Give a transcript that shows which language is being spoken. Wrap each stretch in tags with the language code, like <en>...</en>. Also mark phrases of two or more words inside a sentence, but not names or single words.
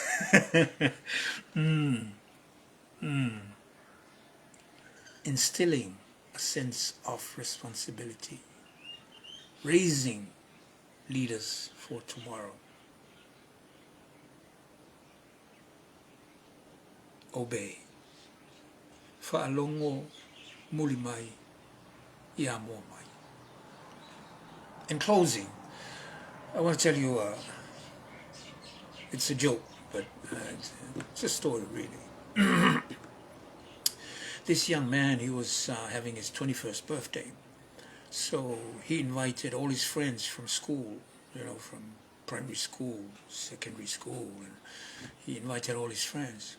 <en>Instilling a sense of responsibility, raising leaders for tomorrow. Obey.</en> <sm>Fa'alongo muli mai, ia mua mai.</sm> <en>In closing, I want to tell you, it's a joke, but it's a story really. This young man, he was having his 21st birthday. So he invited all his friends from school, from primary school, secondary school, and he invited all his friends.</en>